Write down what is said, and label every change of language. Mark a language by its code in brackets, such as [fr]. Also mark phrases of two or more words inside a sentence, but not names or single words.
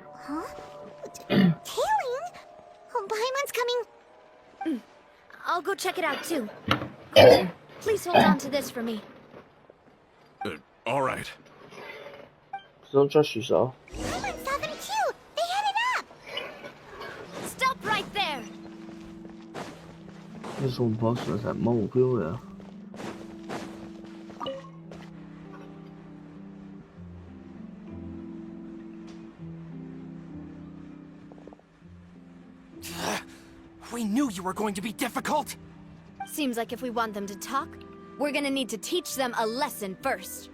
[en] Huh? Tailing? Oh, Paimon's coming. I'll go check it out too. Please hold on to this for me. All right. Don't trust yourself. Paimon saw them too! They headed up! Stop right there! [yue] 呢個 boss 其實冇目標嘅。 [en] We knew you were going to be difficult! Seems like if we want them to talk, we're gonna need to teach them a lesson first.